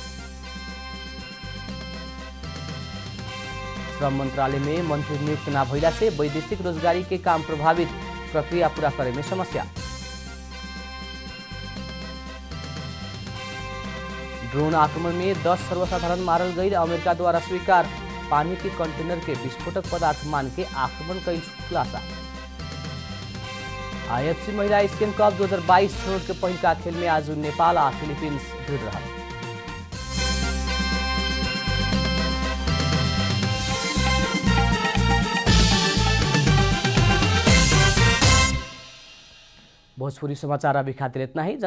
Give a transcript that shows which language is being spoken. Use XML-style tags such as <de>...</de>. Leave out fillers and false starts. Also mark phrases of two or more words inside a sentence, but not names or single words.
<bho>श्रम मंत्रालय में मंत्री नियुक्त न भइला से वैदेशिक रोजगारी के काम प्रभावित। प्रक्रिया पूरा करे में समस्या। ड्रोन आक्रमण में 10 सर्वसाधारण मारल गई अमेरिका द्वारा स्वीकार। पानी के कंटेनर के विस्फोटक पदार्थ मान के आक्रमण कई खुलासा। आईएफसी महिला एशियन कप 2022 छनौट के पहिलका खेल में आज नेपाल आ फिलिपिन्स भिड़ रहा। भोजपुरी समाचार अभी खातिर इतना ही।</bho>